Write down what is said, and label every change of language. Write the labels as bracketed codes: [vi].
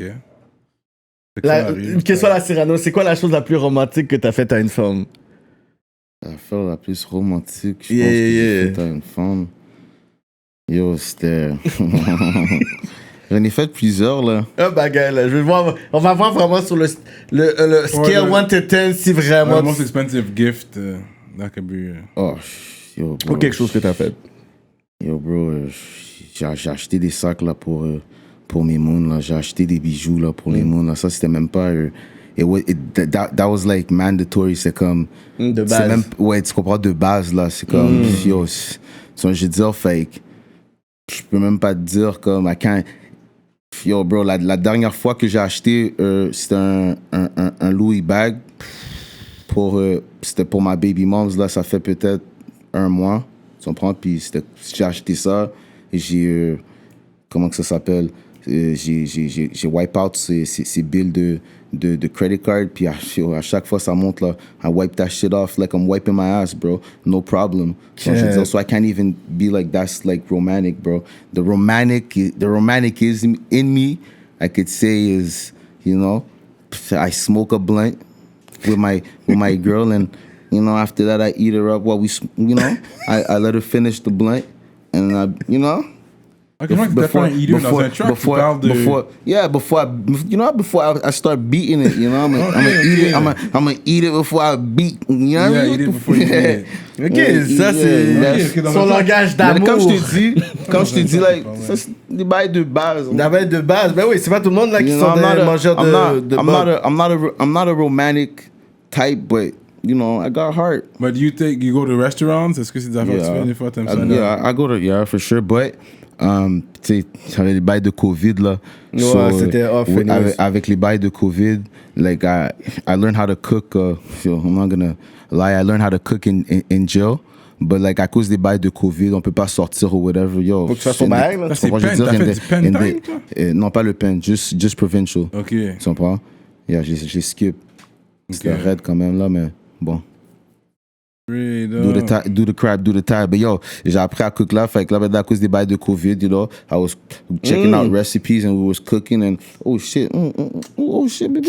[fr] Une question à la Cyrano, c'est quoi la chose la plus romantique que t'as faite à une femme? L'affaire la plus romantique, je pense que j'ai faite à une femme. Yo, c'était... J'en ai fait plusieurs, là. Un bagage, là. Je vais voir, on va voir vraiment sur le scale 1 to 10 si vraiment... [en] The most expensive gift that could be... Oh, yo, bro. [fr] Ou quelque chose que t'as fait. Yo, bro, j'ai acheté des sacs, là, pour mes moons, là. J'ai acheté des bijoux, là, pour les moons, là. Ça, c'était même pas... [en] that was like mandatory, [fr] c'est comme... De base. Même, ouais, tu comprends, de base, là. C'est comme... Yo, je dis, fake. Je peux même pas te dire, comme... Yo, bro, la dernière fois que j'ai acheté, c'était un Louis bag. C'était pour ma baby moms, là. Ça fait peut-être 1 mois. Tu comprends? Puis j'ai acheté ça et j'ai... comment que ça s'appelle? J'ai wipe out ces bills de credit card, puis à chaque fois ça monte là, [en] I wipe that shit off like I'm wiping my ass, bro. No problem. So I can't even be like, that's like romantic, bro. The romanticism in me, I could say, is, you know, I smoke a blunt with my girl, and you know, after that I eat her up while I let her finish the blunt, and you know. Ok, moi, before I start beating it, you know, I'm gonna eat it before I beat, you know what I mean? Eat it before you eat it. [fr] Ok, ça c'est son langage d'amour. Comme je te dis, like, ça c'est des bails de base. Des bails de base, ben oui, c'est pas tout le monde là qui sont des mangeurs de [en] I'm not a romantic type, but you know, I got heart. But you go to restaurants? [fr] Est-ce que c'est des affaires que tu fais des fois? T'aimes ça? [en] Yeah, I go to, for sure, but [fr] tu sais, j'avais les bails de Covid là. Ouais, so, c'était off. Avec les bails de Covid, [en] like I learned how to cook. So I'm not gonna lie, I learned how to cook in jail. [fr] But like à cause des bails de Covid, on peut pas sortir ou whatever. Yo, faut que tu fasses ton bail là. C'est pen, t'as fait du pen time, toi? Non, pas le pen, just provincial. Ok. Tu comprends? Yeah, j'ai skip. C'était raide quand même, là, mais bon. [en] Straight Do the, up. do the crap, do the time. But yo, [fr] j'ai appris à cook là. Fait que là, maintenant, à cause des bails de COVID, [en] you know, I was checking out recipes and we was cooking and oh shit, baby.